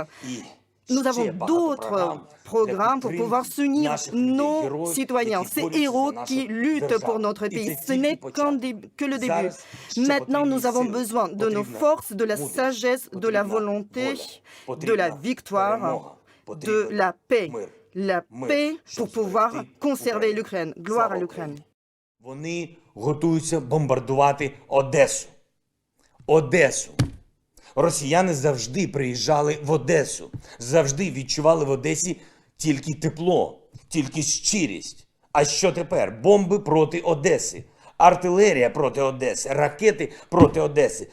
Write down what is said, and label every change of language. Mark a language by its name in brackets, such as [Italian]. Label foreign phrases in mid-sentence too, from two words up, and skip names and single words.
[French] Nous avons d'autres programmes pour pouvoir soutenir nos citoyens, ces héros qui luttent pour notre pays. Ce n'est que le début. Maintenant, nous avons besoin de nos forces, de la sagesse, de la volonté, de la victoire, de la paix. La paix pour pouvoir conserver l'Ukraine. Gloire à l'Ukraine. [Ukrainian] Вони готуються бомбардувати Одесу. Одесу. Росіяни завжди приїжджали в Одесу, завжди відчували в Одесі тільки тепло, тільки щирість. А що тепер? Бомби проти Одеси, артилерія проти Одеси, ракети проти Одеси.